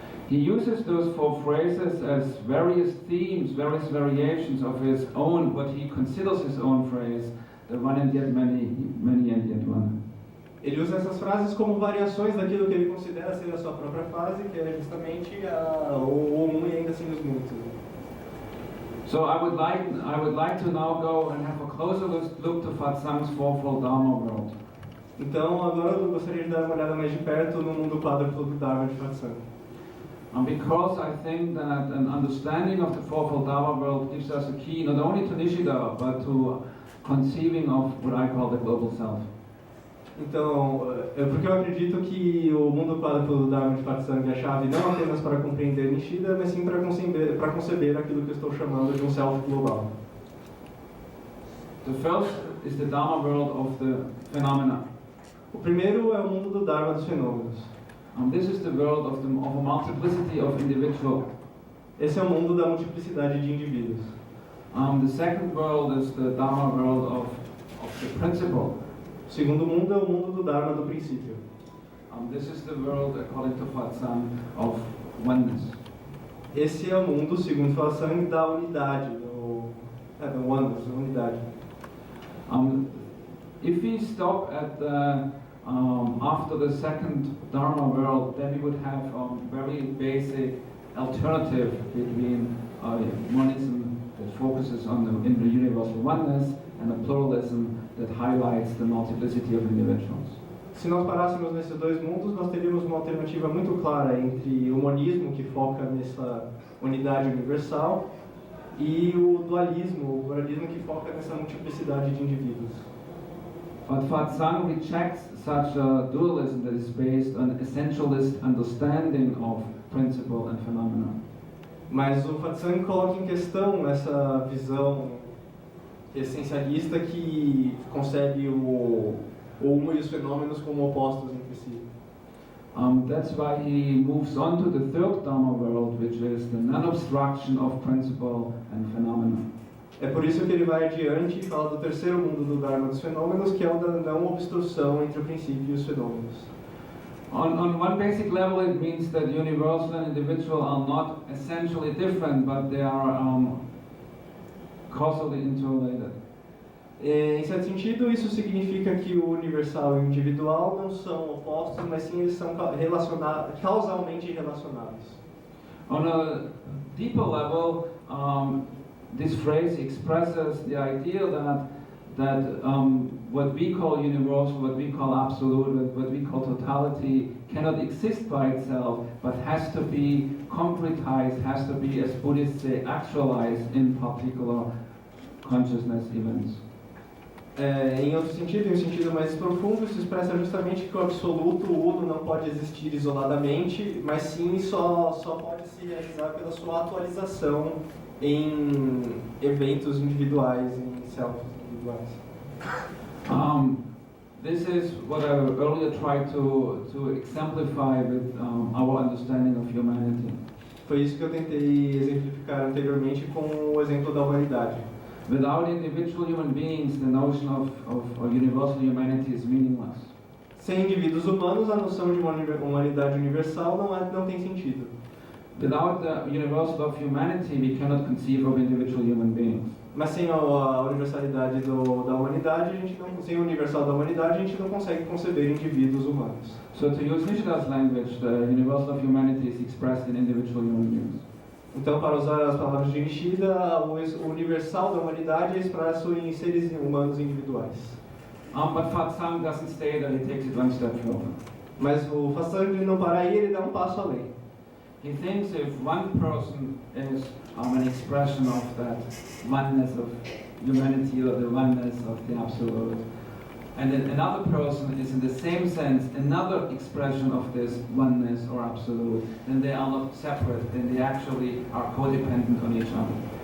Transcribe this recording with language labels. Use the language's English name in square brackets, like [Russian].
[English] He uses those 4 phrases as various themes, various variations of his own, what he considers his own phrase, the one and yet many, many and yet one. [Portuguese] Ele usa essas frases como variações daquilo que ele considera ser a sua própria frase, que é justamente o um e ainda assim os muitos. [English] So I would like to now go and have a closer look to Fatsang's fourfold Dharma world. [Portuguese] Então agora eu gostaria de dar uma olhada mais de perto no mundo quádruplo do Dharma de Fatsang. [English] Because I think that an understanding of the fourfold Dharma world gives us a key not only to Nishida, but to conceiving of what I call the global self. [Portuguese] Então, porque eu acredito que o mundo quádruplo do Dharma de Fatsang é a chave não apenas para compreender Nishida, mas sim para conceber aquilo que eu estou chamando de um self global. [English] The first is the Dharma world of the phenomena. [Portuguese] O primeiro é o mundo do Dharma dos fenômenos. [English] This is the world of a multiplicity of individuals. [Portuguese] Esse é o mundo da multiplicidade de indivíduos. [English] The second world is the Dharma world of the principle. [Portuguese] O segundo mundo é o mundo do Dharma do princípio. [English] This is the world, according to Fatsang, of oneness. [Portuguese] Esse é o mundo, segundo Fatsang, da unidade, do oneness, da unidade. [English] if we stop at after the second Dharma world, then we would have very basic alternative between monism that focuses on the universal oneness and a pluralism that highlights the multiplicity of individuals. [Portuguese] Se nós parássemos nesses dois mundos, nós teríamos uma alternativa muito clara entre o monismo, que foca nessa unidade universal, e o dualismo que foca nessa multiplicidade de indivíduos. [English] But Fatsang rejects such a dualism that is based on essentialist understanding of principle and phenomena. [Portuguese] Mas o Fatsang coloca em questão essa visão essencialista que concebe o humo e os fenômenos como opostos entre si. [English] That's why he moves on to the third Dharma world, which is the non-obstruction of principle and phenomena. [Portuguese] É por isso que ele vai adiante e fala do terceiro mundo do Dharma dos fenômenos, que é o da não obstrução entre o princípio e os fenômenos. [English] On one basic level, it means that universal and individual are not essentially different, but they are causally interrelated. [Portuguese] Em certo sentido, isso significa que o universal e o individual não são opostos, mas sim eles são causalmente relacionados. [English] On a deeper level, this phrase expresses the idea that what we call universal, what we call absolute, what we call totality cannot exist by itself, but has to be concretized, has to be, as Buddhists say, actualized in particular consciousness events. [Portuguese] Em outro sentido, em um sentido mais profundo, isso expressa justamente que o absoluto, o uno, não pode existir isoladamente, mas sim só pode se realizar pela sua atualização em eventos individuais, em selfies individuais. [English] This is what I earlier tried to exemplify with our understanding of humanity. [Portuguese] Foi isso que eu tentei exemplificar anteriormente com o exemplo da humanidade. [English] Without individual human beings, the notion of universal humanity is meaningless. [Portuguese] Sem indivíduos humanos, a noção de uma humanidade universal não tem sentido. [English] Without the universal of humanity, we cannot conceive of individual human beings. [Portuguese] Mas sem a universalidade da humanidade, sem o universal da humanidade, a gente não consegue conceber indivíduos humanos. [English] So to use Nishida's language, the universal of humanity is expressed in individual human beings. [Portuguese] Então, para usar as palavras de Nishida, o universal da humanidade é expresso em seres humanos individuais. [English] But Fatsang doesn't stay there, he takes it one step further. [Portuguese] Mas o Fatsang não para aí, ele dá um passo além. [English] He thinks if one person is an expression of that oneness of humanity or the oneness of the absolute, and then another person is in the same sense another expression of this oneness or absolute, then they are not separate, then they actually are codependent on each other.